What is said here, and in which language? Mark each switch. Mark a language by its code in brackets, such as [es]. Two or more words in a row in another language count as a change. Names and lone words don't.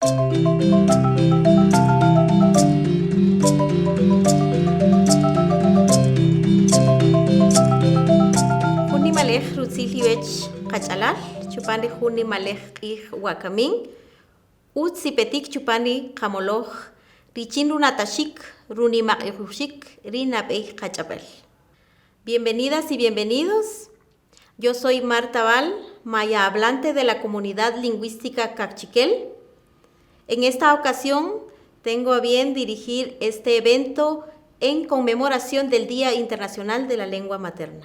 [cak] Juni malej rutzilhiwech qachalal, chupani juni malej q'ij wakamin, utzipetik chupani qamoloj, richin runatashik, runimaq'ijuxik, rinab'ej qach'ab'el. [es] Bienvenidas y bienvenidos. Yo soy Marta Val, maya hablante de la comunidad lingüística Kaqchikel. En esta ocasión tengo a bien dirigir este evento en conmemoración del Día Internacional de la Lengua Materna.